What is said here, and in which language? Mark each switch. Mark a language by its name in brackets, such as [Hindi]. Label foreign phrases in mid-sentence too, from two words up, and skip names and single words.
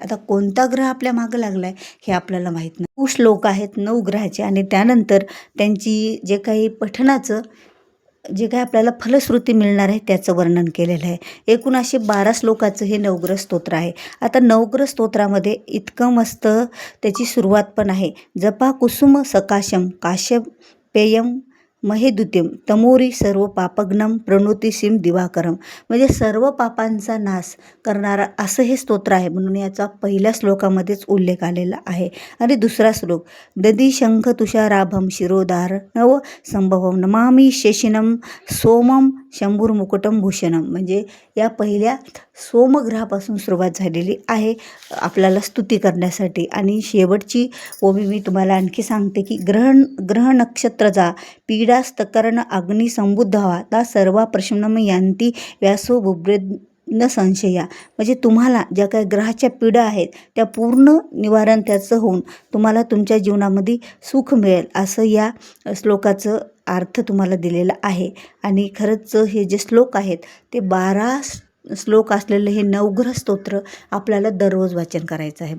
[Marathi] आता कोणता ग्रह आपल्या मागं लागला आहे हे आपल्याला माहीत नाही. 9 श्लोक आहेत 9 ग्रहाचे आणि त्यानंतर त्यांची जे काही पठणाचं जे काही आपल्याला फलश्रुती मिळणार आहे त्याचं वर्णन केलेलं आहे. एकूण असे 12 श्लोकाचं हे नवग्रह स्तोत्र आहे. आता नवग्रह स्तोत्रामध्ये इतकं मस्त त्याची सुरुवात पण आहे. [Sanskrit] जपा कुसुम सकाशम काश्यपेयम महेदुतिम तमोरी सर्व पापग्नम प्रणोती सिम दिवाकरम, [Marathi] म्हणजे सर्व पापांचा नाश करणारा असं हे स्तोत्र आहे, म्हणून याचा पहिल्या श्लोकामध्येच उल्लेख आलेला आहे. आणि दुसरा श्लोक, [Sanskrit] दधी शंख तुषाराभम शिरोधार नव संभवम नमामि शेषिनम सोमम शंभुर्मुकुटम भूषणम, [Marathi] म्हणजे या पहिल्या सोमग्रहापासून सुरुवात झालेली आहे आपल्याला स्तुती करण्यासाठी. आणि शेवटची ओवी मी तुम्हाला आणखी सांगते की [Sanskrit] ग्रह नक्षत्रजा पीडास्तकर्ण अग्नी संबुद्धावा ता सर्वा प्रश्नम यांती व्यासो बुभ्रेद न संशया, [Marathi] म्हणजे तुम्हाला ज्या काही ग्रहाच्या पीडा आहेत त्या पूर्ण निवारण त्याचं होऊन तुम्हाला तुमच्या जीवनामध्ये सुख मिळेल, असं या श्लोकाचं अर्थ तुम्हाला दिलेला आहे. आणि खरंच हे जे श्लोक आहेत ते 12 श्लोक असलेलं हे नवग्रह स्तोत्र आपल्याला दररोज वाचन करायचं आहे.